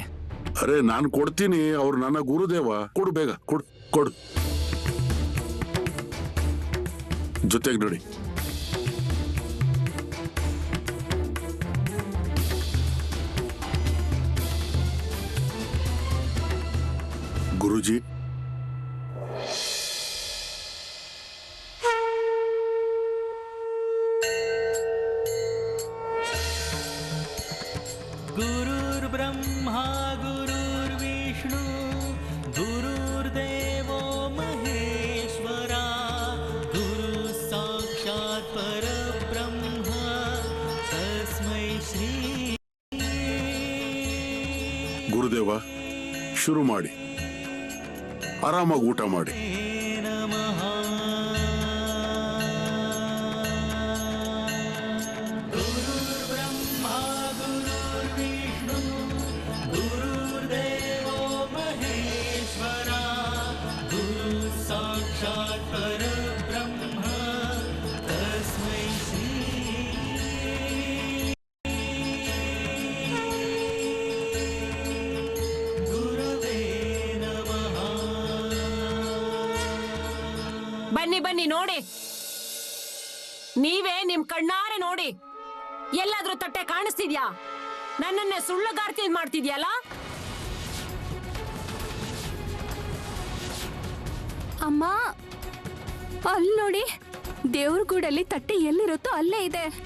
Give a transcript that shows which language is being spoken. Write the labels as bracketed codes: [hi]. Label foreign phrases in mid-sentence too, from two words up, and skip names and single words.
[kn] ಅರೆ ನಾನು ಕೊಡ್ತೀನಿ, ಅವ್ರು ನನ್ನ ಗುರುದೇವ. ಕೊಡು ಬೇಗ, ಕೊಡು ಕೊಡು. ಜೊತೆಗೆ ನೋಡಿ. ಗುರುಜಿ, [sa] गुरुर्ब्रह्मा गुरुर्विष्णु गुरुर्देवो महेश्वरा गुरु साक्षात् परब्रह्म तस्मै श्री. [kn] ಗುರುದೇವ ಶುರು ಮಾಡಿ, ಆರಾಮಾಗಿ ಊಟ ಮಾಡಿ. [sa] नमः. गुरुर्ब्रह्मा गुरुर्विष्णु गुरुर्देवो महेश्वरा गुरु साक्षात् परब्रह्म तस्मै श्री. गुरवे नमः. [kn] ಬನ್ನಿ ಬನ್ನಿ ನೋಡಿ, ನೀವೇ ನಿಮ್ ಕಣ್ಣಾರೆ ನೋಡಿ. ಎಲ್ಲಾದ್ರೂ ತಟ್ಟೆ ಕಾಣಿಸ್ತಿದ್ಯಾ? ನನ್ನನ್ನೇ ಸುಳ್ಳುಗಾರ್ತಿ ಮಾಡ್ತಿದ್ಯಲ್ಲ. ಅಮ್ಮ ಅಲ್ಲಿ ನೋಡಿ, ದೇವ್ರ ಗೂಡಲ್ಲಿ ತಟ್ಟೆ ಎಲ್ಲಿರುತ್ತೋ ಅಲ್ಲೇ ಇದೆ.